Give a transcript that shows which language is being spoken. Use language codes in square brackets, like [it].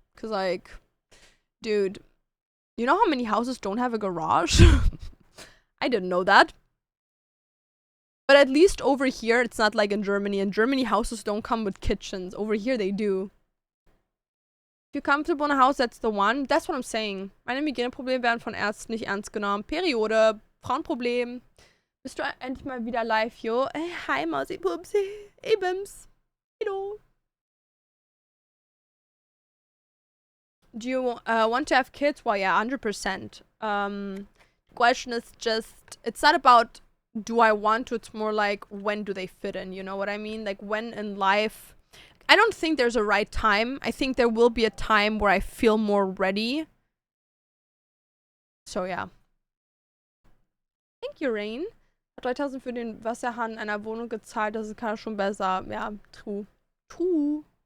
[en] Because, like, dude, you know how many houses don't have a garage? I didn't know that. But at least over here, it's not like in Germany. In Germany, houses don't come with kitchens. Over here, they do. If you're comfortable in a house, that's the one. That's what I'm saying. [de] Meine Migräneprobleme werden von Ärzten nicht ernst genommen. Periode. Frauenproblem. Bist du endlich mal wieder live, yo? [en] Hey, hi, Mausi Pupsi. Hey, Bims. Hello. Do you want to have kids? Well, yeah, 100%. Question is just, it's not about do I want to, it's more like when do they fit in, you know what I mean? Like, when in life. I don't think there's a right time. I think there will be a time where I feel more ready. So, yeah. Thank you, Rain. [de] Hat 3000 für den Wasserhahn in einer Wohnung gezahlt, das ist schon besser. Ja, [en] true. True.